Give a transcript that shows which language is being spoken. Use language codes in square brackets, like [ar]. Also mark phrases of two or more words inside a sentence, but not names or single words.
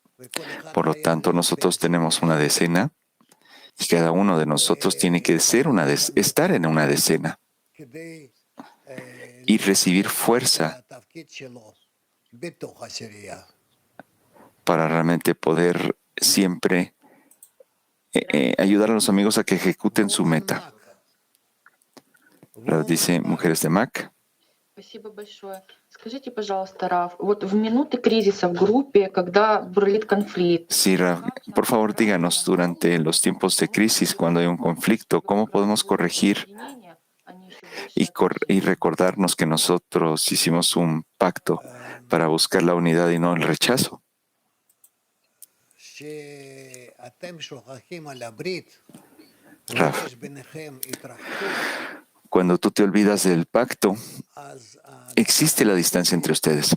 [es] Por lo tanto, nosotros tenemos una decena Y cada uno de nosotros tiene que estar en una decena y recibir fuerza para realmente poder siempre ayudar a los amigos a que ejecuten su meta. Rav dice, mujeres de Mac. [ru] Спасибо большое. Скажите, пожалуйста, Рав, вот в минуты кризиса в группе, когда бурлит конфликт. [es] Sí, Rav, por favor díganos, durante los tiempos de crisis, cuando hay un conflicto, ¿cómo podemos corregir y recordarnos que nosotros hicimos un pacto para buscar la unidad y no el rechazo? Rav, cuando tú te olvidas del pacto, existe la distancia entre ustedes.